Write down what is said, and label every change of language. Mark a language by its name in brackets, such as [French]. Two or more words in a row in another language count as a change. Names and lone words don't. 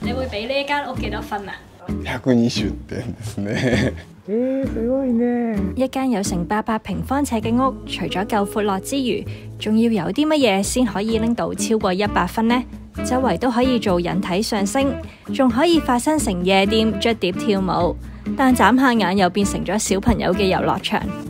[Cantonese] 俾呢一間屋幾多分啊 [Japanese] ？120點ですね。すごいね！ [Cantonese] 一間有成800平方尺嘅屋，除咗夠闊落之餘，仲要有啲乜嘢先可以拎到超過100分呢？周圍都可以做引體上升，仲可以發生成夜店捽碟跳舞，但眨下眼又變成咗小朋友嘅遊樂場。